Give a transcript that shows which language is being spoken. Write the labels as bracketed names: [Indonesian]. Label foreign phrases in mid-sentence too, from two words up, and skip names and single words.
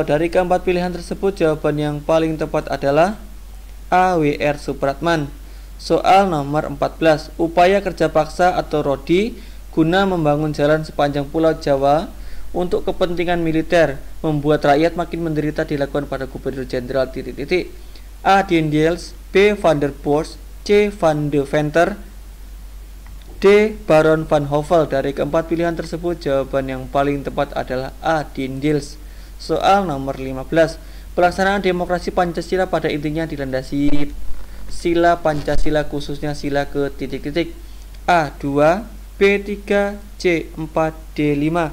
[Indonesian] Dari keempat pilihan tersebut, jawaban yang paling tepat adalah A. W.R. Supratman. Soal nomor 14. Upaya kerja paksa atau RODI guna membangun jalan sepanjang Pulau Jawa untuk kepentingan militer membuat rakyat makin menderita dilakukan pada Gubernur Jenderal A. Diendels, B. Van der Bos, C. Van de Venter, D. Baron van Hovel. Dari keempat pilihan tersebut, jawaban yang paling tepat adalah A. Diendels. Soal nomor 15. Pelaksanaan demokrasi Pancasila pada intinya dilandasi sila Pancasila, khususnya sila ke A. 2, B. 3, C. 4, D. 5.